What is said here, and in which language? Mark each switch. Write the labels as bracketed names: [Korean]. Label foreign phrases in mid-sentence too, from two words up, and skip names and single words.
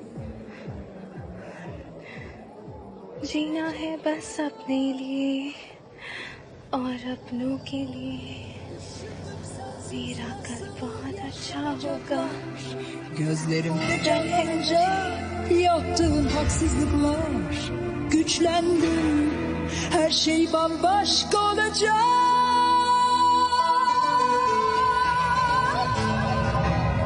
[Hindi] जीना है बस अपने लिए और अपनों के लिए। मेरा कल बहुत अच्छा होगा। [Turkish] Gözlerimde canlanınca yaptığın haksızlıklar, güçlendim, her şey bambaşka olacak.